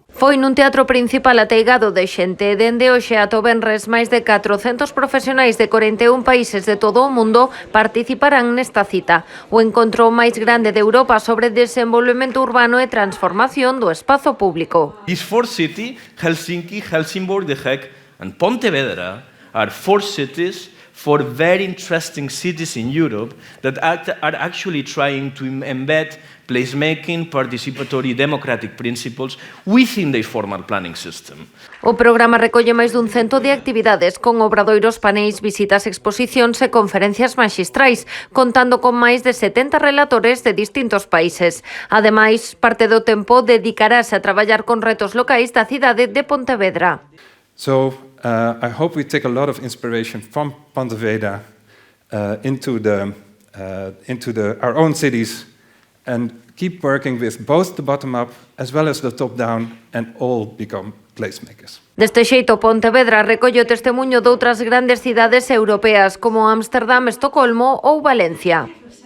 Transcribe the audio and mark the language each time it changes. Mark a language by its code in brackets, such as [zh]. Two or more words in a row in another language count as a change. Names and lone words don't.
[gl] Foi nun teatro principal ateigado de xente. Dende hoxe ata o venres, máis de 400 profesionais de 41 países de todo o mundo participarán nesta cita. O encontro máis grande de Europa sobre desenvolvemento urbano e transformación do espazo público. [en] These four cities, Helsinki, Helsingborg, The Hague and Pontevedra, are four cities, four very interesting cities in Europe that are actually trying to embed placemaking, participatory, democratic principles within their formal planning system. [gl] O programa recolle máis dun cento de actividades con obradoiros, paneis, visitas, exposicións e conferencias maxistrais, contando con máis de 70 relatores de distintos países. Ademais, parte do tempo dedicarase a traballar con retos locais da cidade de Pontevedra. [en] So I hope we take a lot of inspiration from Pontevedra into our own cities and keep working with both the bottom-up as well as the top-down and all become placemakers. [gl] Deste xeito, Pontevedra recolle o testemuño doutras grandes cidades europeas como Ámsterdam, Estocolmo ou Valencia.